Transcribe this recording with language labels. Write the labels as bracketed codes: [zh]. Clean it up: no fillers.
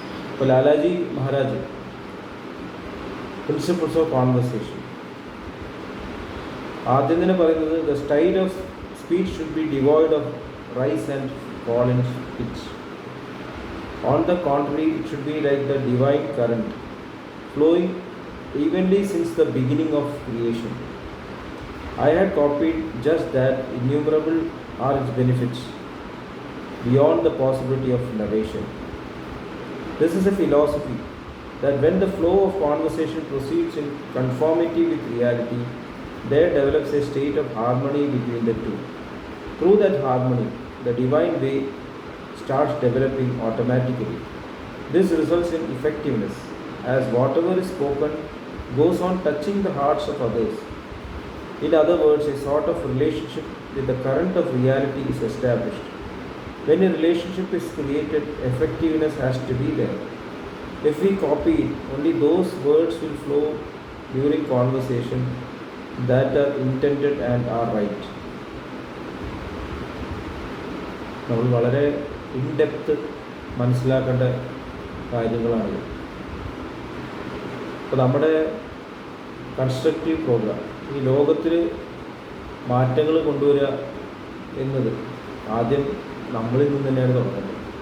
[en] ഇപ്പോൾ Lalaji Maharaj principles of conversation [ml] ആദ്യം തന്നെ പറയുന്നത്, [en] The style of speech should be devoid of rise and fall in pitch. On the contrary, it should be like the divine current flowing evenly since the beginning of creation. I had copied just that. Innumerable are its benefits beyond the possibility of narration. This is a philosophy that when the flow of conversation proceeds in conformity with reality, there develops a state of harmony between the two. Through that harmony, the divine way starts developing automatically. This results in effectiveness, as whatever is spoken goes on touching the hearts of others. In other words, a sort of relationship with the current of reality is established. When a relationship is created, effectiveness has to be there. If we copy it, only those words will flow during conversation that are intended and are right. [ml] നമ്മൾ വളരെ in-depth മനസ്സിലാക്കേണ്ട കാര്യങ്ങളാണിത്. അപ്പോൾ നമ്മുടെ constructive programme ഈ ലോകത്തിൽ മാറ്റങ്ങൾ കൊണ്ടുവരിക എന്നത് ആദ്യം നമ്മളിൽ നിന്ന് തന്നെയാണ് തുടങ്ങുന്നത്.